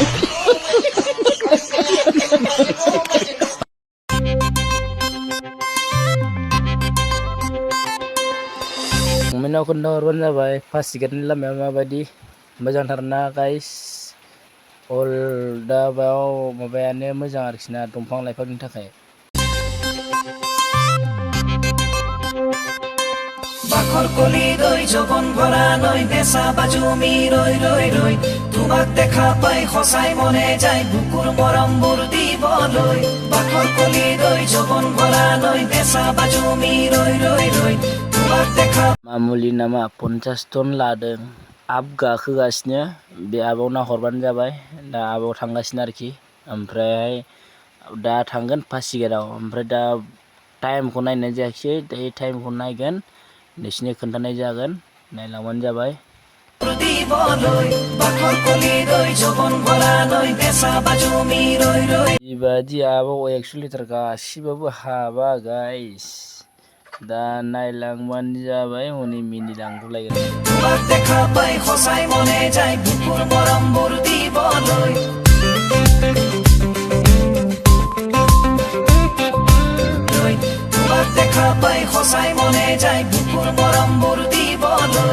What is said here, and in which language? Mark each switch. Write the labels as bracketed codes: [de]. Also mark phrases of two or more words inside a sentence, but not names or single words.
[brx] कमेन्टआव खोन्थाहरबानो जाबाय पासिघाटनि लामाया माबायदि मोजांथारना [en] guys all [brx] दा बेयाव माबायानो मोजां आरोखि ना दंफां लाइफांनि थाखाय [as] বাখৰ কলি দৈ জবন ভৰা নৈ বেচা বাজুমি ৰৈ ৰৈ ৰৈ তোমাক দেখা পাই সঁচাই মনে যায় বুকুৰ মৰমবোৰ দিবলৈ বাখৰ কলি দৈ জবন ভৰা নৈ বেচা বাজুমি ৰৈ ৰৈ ৰৈ তোমাক দেখা [brx] मामुलि नामा 50 टन लादों आप गाखोगासिनो बे आबाव नाहरबानो जाबाय दा आबाव थांगासिनो आरोखि ओमफ्राय दा थांगोन पासिघाटआव ओमफ्राय दा टाइमखौ नायनाय जायाखिसै दायो टाइमखौ नायगोन नोंसिनो खोन्थानाय जागोन नायलांबानो जाबाय बेबादि आबाव 100 लिटार गासिबाबो हाबा गाइस दा नायलांबानो जाबाय हनै मिनिलांगुलायगोन [as] দেখা পাই সঁচাই মনে যায় বুকুৰ মৰমবোৰ দিবলৈ দেখা পাই সঁচাই মনে যায় বুকুৰ মৰমবোৰ দিবলৈ